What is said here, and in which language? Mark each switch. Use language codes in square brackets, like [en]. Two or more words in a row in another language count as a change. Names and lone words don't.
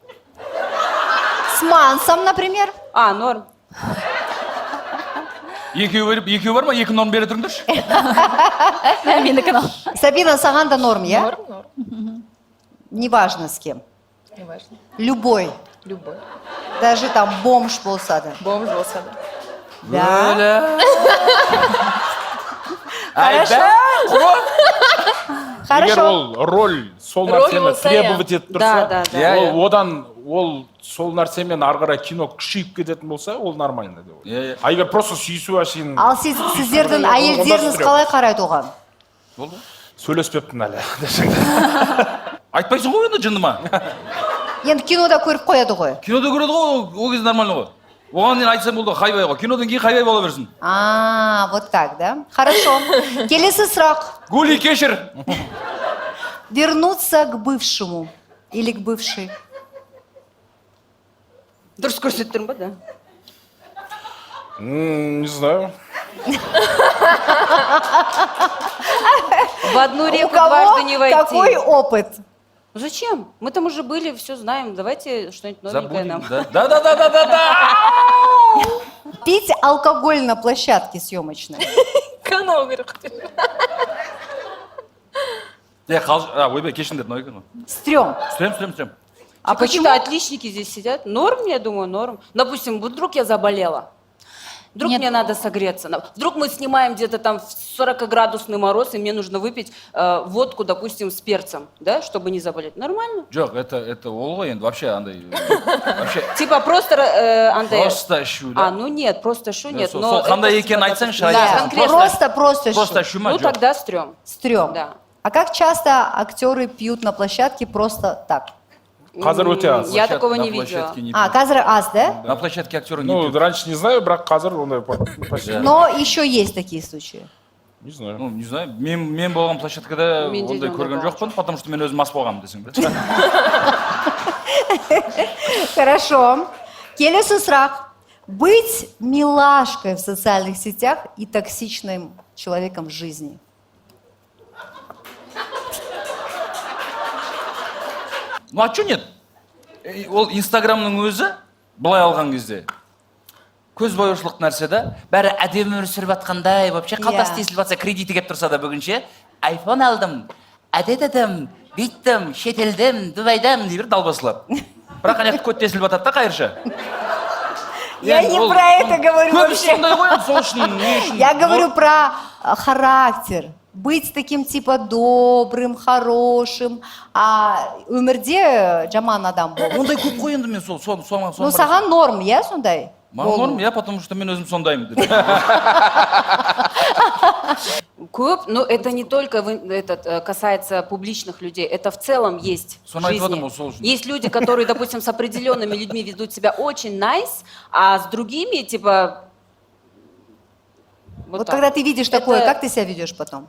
[ru] С Мансом, например. А, норм. [kk] Екеу бар ма? Екі норм бере тұрыңдаршы. Менікі норм. Сабина, саған да норм, иә? Норм. [ru] Неважно с кем. Неважно. Любой. Любой. Даже там [kk] бомж болса да. Бомж болса да. [ru] Да. Хорошо. [kk] Егер [ru] Хорошо. [kk] ол роль сол нәрсені требовать етіп тұрса, одан ол сол нәрсемен ары қарай кино күшейіп кететін болса, ол нормально деп. А егер просто сүйісу әшейін... Ал сіздердің әйелдеріңіз қалай қарайды оған? Болды? Сөйлеспеппін әлі. Айтпайсың ғой енді жындыма. Енді кинода көріп қояды ғой. Кинода көреді ғой, ол кезде нормально ғой. Оған дейін айтсам болды хайбай ғой. Кинодан кейін хайбай бола берсін. [ru] Вот так, да? Хорошо. [kk] Келесі сұрақ. Гули, кешір. [ru] Вернуться к бывшему или к бывшей? [kk] Дұрыс көрсетіп тұрмын ба, да? [ru] Не знаю. В одну У реку кого дважды не войти. какой опыт? Зачем? Мы там уже были, все знаем. Давайте что-нибудь новенькое нам. Да. Пить алкоголь на площадке съемочной. [kk] Канал керек. Ойбай, кешіңдер, мынау екен ғой. [ru] Стрём. Стрём. А почему? Какие-то отличники здесь сидят. Норм, я думаю, норм. Допустим, вдруг я заболела. Вдруг мне надо согреться. Вдруг мы снимаем где-то там в 40-градусный мороз, и мне нужно выпить водку, допустим, с перцем, да, чтобы не заболеть. Нормально? [kk] Жоқ, это ол ғой енді, вообще андай... [ru] Типа просто, Андай... Просто шу, да? Ну нет, просто шу нет. [kk] Сол қандай екенін айтсаңшы. [ru] Да, Просто шу. Просто шу ма? Ну тогда стрём. Стрём. Да. А как часто актеры пьют на площадке просто так? [kk] Қазір өте аз. [ru] Я такого не видела. [kk] Қазір аз, да? [ru] На площадке актеры не Ну, пьют. раньше не знаю, [kk] бірақ қазір ондай почти. [ru] Но еще есть такие случаи. Не знаю. Ну, не знаю. [kk] Мен болған площадкада ондай көрген жоқпын, [ru] потому что [kk] мен өзім мас болғанмын десең бе. [ru] Хорошо. [kk] Келесі сұрақ. [ru] Быть милашкой в социальных сетях и токсичным человеком в жизни. Ну, а чё нет? [kk] Ол Инстаграмның өзі, былай алған кезде, көз бояушылық нәрсе да, бәрі әдемі өмір сүріп жатқандай, вообще қалтасы тесіліп жатса, кредиті кеп тұрса да бүгінше, айфон алдым, әдетедім, бүйттім, шетелдім, Дубайдам, дейбір далбасылап. бірақ аяқты көт тесіліп жатады да қайырша. [ru] Я не про это говорю вообще. [kk] Сондай ғой, сол үшін не үшін? [ru] Я говорю про характер. Быть таким типа добрым, хорошим, а [kk] өмірде жаман адам болу. Ондай көп қой енді мен сол. Ну, саған норм, иә, сондай? Маған норм, иә, [ru] потому что [kk] мен өзім сондаймын. Көп, [ru] но это не только касается публичных людей, это в целом есть в жизни. Есть люди, которые, допустим, с определенными людьми ведут себя очень nice, а с другими, типа... Вот когда ты видишь такое, как ты себя ведешь потом?